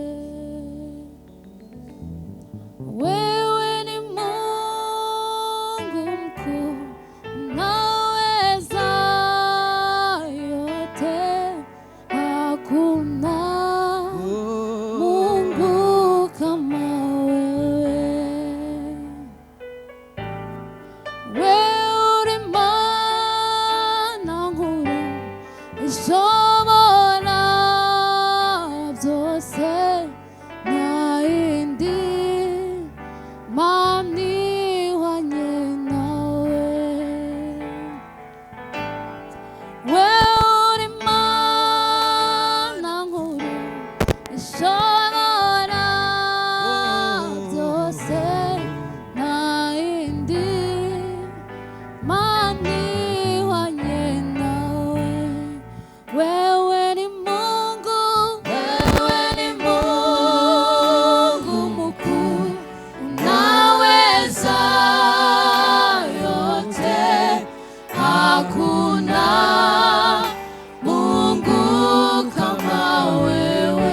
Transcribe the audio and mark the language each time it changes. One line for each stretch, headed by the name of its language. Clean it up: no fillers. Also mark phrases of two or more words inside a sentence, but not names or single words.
Swahili: Wewe ni Mungu mkuu, unaweza yote, hakuna Mungu kama wewe.
Kinyarwanda: Wewe uri Mana nkuru ishobora byose, nta yindi Mana ihwanye nawe. Wewe uri Mana nkuru ishobora byose, nta yindi Mana ihwanye nawe.
Swahili: Wewe ni Mungu, wewe ni Mungu mkuu, unaweza yote, hakuna Mungu kama wewe.